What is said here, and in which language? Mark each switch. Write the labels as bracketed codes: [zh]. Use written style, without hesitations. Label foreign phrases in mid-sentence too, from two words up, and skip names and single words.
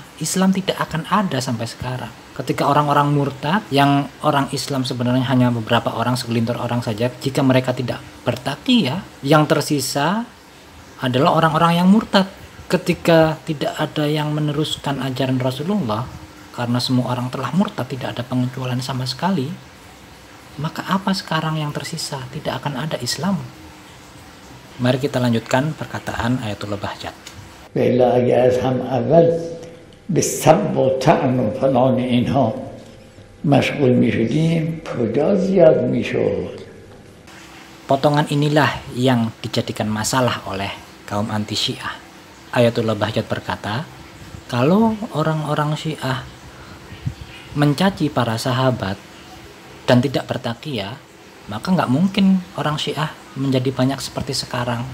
[id] Islam tidak akan ada sampai sekarang. Ketika orang-orang murtad, yang orang Islam sebenarnya hanya beberapa orang, segelintir orang saja, jika mereka tidak bertakiyah, yang tersisa adalah orang-orang yang murtad. Ketika tidak ada yang meneruskan ajaran Rasulullah, karena semua orang telah murtad, tidak ada pengecualian sama sekali, maka apa sekarang yang tersisa? Tidak akan ada Islam. Mari kita lanjutkan perkataan Ayatullah Bahjat. [fa] وإلا اگه از هم اول به سب و طعن و فلان اینها مشغول می شدیم کجا زیاد می شد. [id] Potongan inilah yang dijadikan masalah oleh kaum anti Syiah. Ayatullah Bahjat berkata, kalau orang-orang Syiah mencaci para sahabat dan tidak bertakiyah, maka nggak mungkin orang Syiah menjadi banyak seperti sekarang.